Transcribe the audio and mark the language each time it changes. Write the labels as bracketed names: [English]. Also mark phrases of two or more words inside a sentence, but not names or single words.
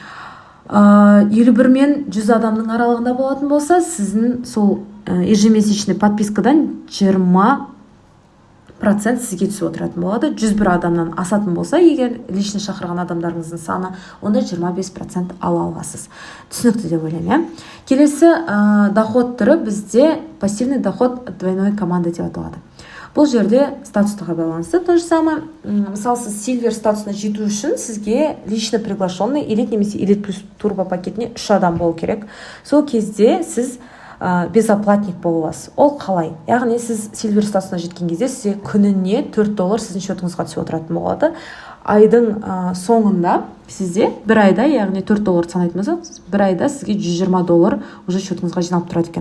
[Kazakh] 51 мен 100 адамның аралығында болатын болса, сіздің сол ежемесячный подпискадан 20% сізге түсіп отыратын болады. 101 адамнан асатын болса, егер лично шақырған адамдарыңыздың саны, онда 25% ала аласыз. Түсінікті деп ойлаймын, иә? Келесі доход түрі бізде [Russian] пассивный доход двойной команды [Kazakh] деп аталады. Бұл жерде статустыға байланысты. [Russian] То же самое, [Kazakh] мысалы, сіз Silver статусына жету үшін сізге [Russian] лично приглашенный [Kazakh] Elite немесе Elite плюс турбо пакетіне 3 адам болу керек. Сол кезде сіз безоплатник болу аласыз. Ол қалай? Яғни сіз Silver статусына жеткен кезде сізге күніне $4 сіздің шотыңызға түсіп отыратын болады. Айдың соңында сізде бір айда, яғни $4 санайтын болсақ, бір айда сізге $120 уже шотыңызға жиналып тұрады екен.